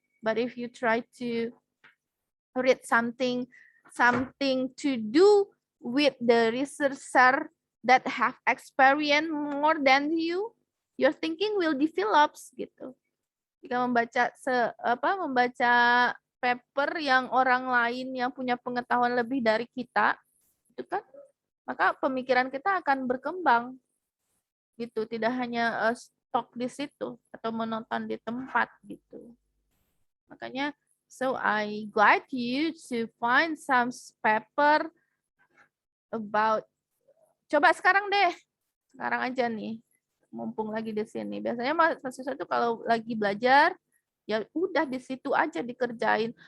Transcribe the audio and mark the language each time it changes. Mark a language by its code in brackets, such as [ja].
[en] But if you try to read something to do with the researcher that have experience more than you, your thinking will develop gitu. [id] Jika membaca paper yang orang lain yang punya pengetahuan lebih dari kita, itu kan, maka pemikiran kita akan berkembang gitu. Tidak hanya stok di situ atau menonton di tempat gitu. Makanya, [en] so I guide you to find some paper about. [id] Coba sekarang deh, sekarang aja nih, mumpung lagi di sini. Biasanya mahasiswa itu kalau lagi belajar, ya udah di situ aja dikerjain.